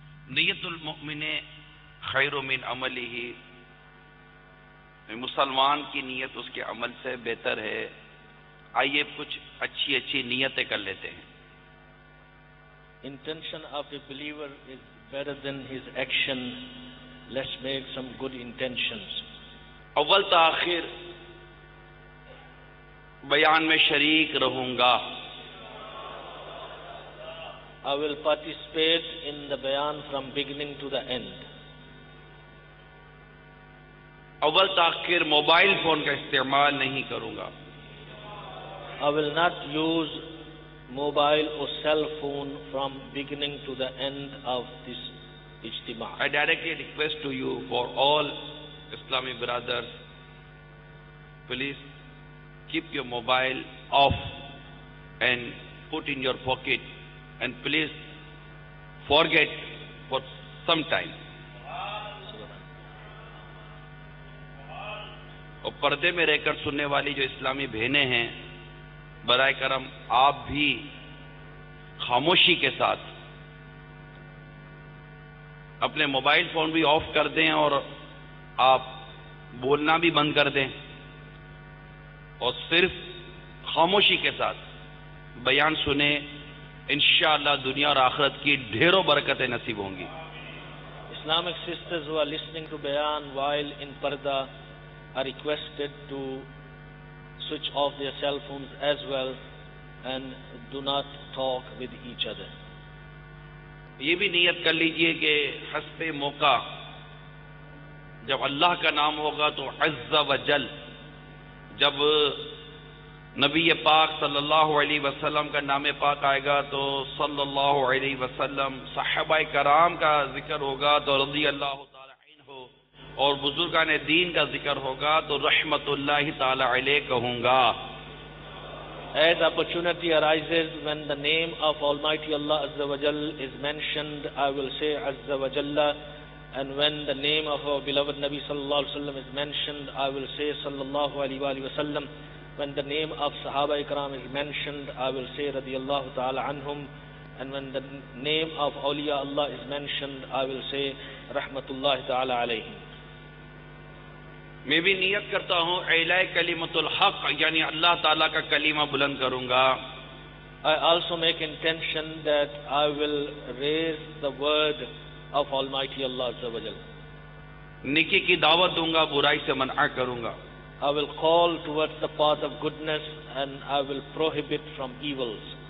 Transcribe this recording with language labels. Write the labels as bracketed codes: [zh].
[ar] नियतुल मुमिने खैरु मिन अमलिही, [hi] मुसलमान की नियत उसके अमल से बेहतर है। आइए कुछ अच्छी अच्छी नियतें कर लेते हैं। [en] Intention of a believer is better than his action. Let's make some good intentions. [hi] अव्वल ताखिर बयान में शरीक रहूंगा। [en] I will participate in the bayan from beginning to the end. [hi] अव्वल ताखिर मोबाइल फोन का इस्तेमाल नहीं करूंगा। [en] I will not use mobile or cell phone from beginning to the end of this ijtima. I directly request to you, for all Islamic brothers, please keep your mobile off and put in your pocket, and please forget for some time. [hi] और पर्दे में रहकर सुनने वाली जो इस्लामी बहनें हैं, बराए करम आप भी खामोशी के साथ अपने मोबाइल फोन भी ऑफ कर दें और आप बोलना भी बंद कर दें और सिर्फ खामोशी के साथ बयान सुने। इंशाअल्लाह दुनिया और आखिरत की ढेरों बरकतें नसीब होंगी। [en] Islamic sisters who are listening to bayan while in parda are requested to switch off their cell phones as well and do not talk with each other. [hi] ये भी नियत कर लीजिए कि हस्बे मौका जब अल्लाह का नाम होगा तो अज़्ज़ा व जल, जब नबी पाक सल्लल्लाहु अलैहि वसल्लम का नाम पाक आएगा तो सल्लल्लाहु अलैहि वसल्लम, सहाबाए कराम का जिक्र होगा तो रज़ी अल्लाह ताला अन्हु, और बुजुर्गान दीन का जिक्र होगा तो रहमतुल्लाहि ताला अलैह कहूँगा। [en] As opportunity arises, when the name of Almighty Allah Azza wa Jal is mentioned, I will say Azza wa Jalla. And when the name of our beloved Nabi Sallallahu Alaihi Wasallam is mentioned, I will say Sallallahu Alaihi Wasallam. When the name of Sahaba Ikram is mentioned, I will say Radiyallahu Ta'ala Anhum. And when the name of Awliya Allah is mentioned, I will say Rahmatullahi Ta'ala Alayhim. [hi] मैं भी नियत करता हूँ इलाए कलिमतुल हक, यानी अल्लाह ताला का कलीमा बुलंद करूँगा। [en] I also make intention that I will raise the word of Almighty Allah Azza wa Jal. [hi] नेकी की दावत दूंगा, बुराई से मना करूंगा। [en] I will call towards the path of goodness and I will prohibit from evils.